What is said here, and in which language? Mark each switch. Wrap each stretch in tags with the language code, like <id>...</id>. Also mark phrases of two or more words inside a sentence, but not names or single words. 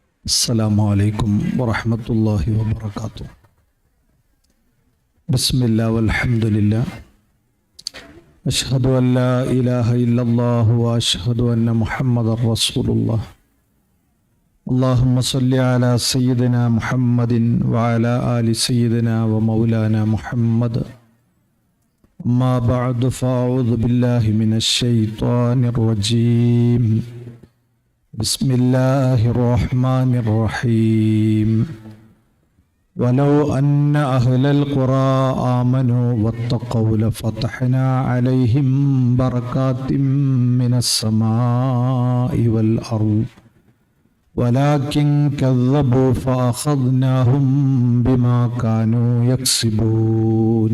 <ar>السلام عليكم ورحمة الله وبركاته. بسم الله والحمد لله أشهد أن لا إله إلا الله وأشهد أن محمدا رسول الله. اللهم صل على سيدنا محمد وعلى آل سيدنا ومولانا محمد. أما بعد فأعوذ بالله من الشيطان الرجيم. بسم الله الرحمن الرحيم. ولو أن أهل القرى آمنوا واتقوا لفتحنا عليهم بركات من السماء والأرض ولكن كذبوا فأخذناهم بما كانوا يكسبون.</ar>